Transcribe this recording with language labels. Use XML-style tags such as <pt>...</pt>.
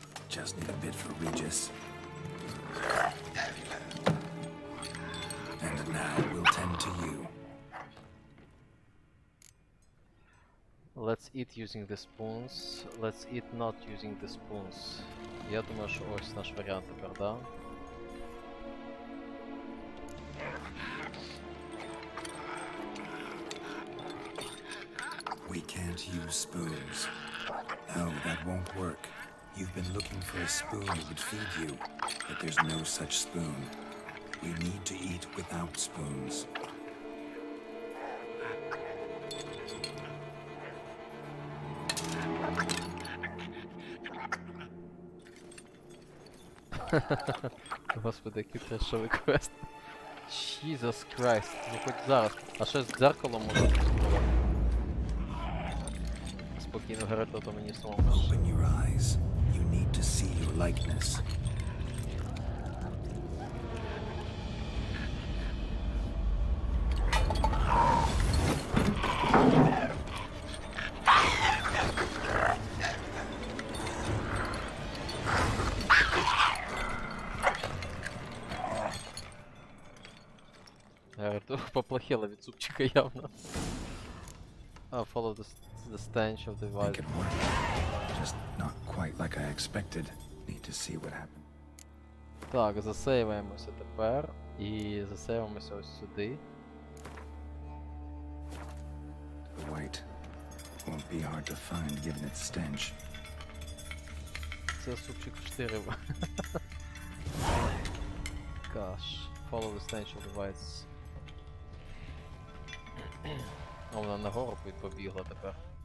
<en>Just need a bit for Regis. And now we'll tend to you. Let's eat using the spoons. Let's eat not using the spoons.</en> <uk>Я думаю, що ось наш варіант тепер, да?</uk> <en>We can't use spoons. No, that won't work. You've been looking for a spoon that would feed you, but there's no such spoon. We need to eat without spoons.</en> <uk>Господи, який трешовий квест.</uk> <en>Jesus Christ,</en> <uk>ну хоч зараз. А ще з дзеркалом можна спробувати. Спокійно говорити, то мені самому.</uk> <en>Open your eyes. You need to see your likeness.</en> <uk>Поплохело від супчика явно.</uk> <en>Follow the stench of the Make vibe. it work. Just not quite like I expected. Need to see what happened.</en> <uk>Так, засейваємося тепер. І засейваємося ось сюди.</uk> <en>The white won't be hard to find given its stench.</en> <uk>Це супчик 4.</uk> <en>Gosh. Follow the stench of the whites.</en> <uk>А вона нагору побігла тепер.</uk>